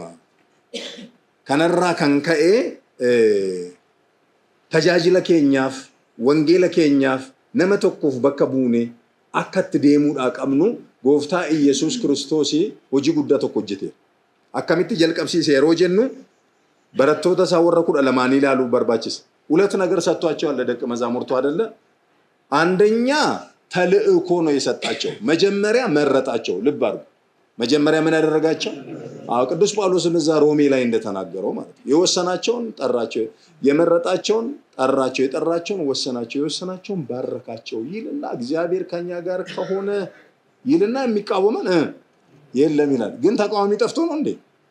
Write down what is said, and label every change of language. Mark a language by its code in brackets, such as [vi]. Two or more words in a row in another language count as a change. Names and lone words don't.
[om] Kanarraa kan ka'e tajaajila keenyaaf wangeela keenyaaf nama tokkoof bakka buune akka itti deemuudhaa qabnu gooftaa Iyesuus Kiristoos hojii guddaa tokko hojjete. Akkamitti jalqabsiise yeroo jennu barattoota isaa warra 12 ilaaluu barbaachisa. [am] ሁለት ነገር ሰጥቷቸዋል ለደቀ መዛሙርቱ አይደለ? አንደኛ ተልእኮ ነው የሰጣቸው። መጀመሪያ መረጣቸው። ልብ አድርጉ። መጀመሪያ ምን ያደረጋቸው? ቅዱስ ጳውሎስም እዛ ሮሜ ላይ እንደተናገረው ማለት ነው። የወሰናቸውን ጠራቸው፣ የመረጣቸውን ጠራቸው፣ የጠራቸውን ወሰናቸው፣ የወሰናቸውን ባረካቸው ይልና እግዚአብሔር ከኛ ጋር ከሆነ ይልና የሚቃወመን የለም ይላል። ግን ተቃዋሚ ጠፍቶ ነው እንዴ?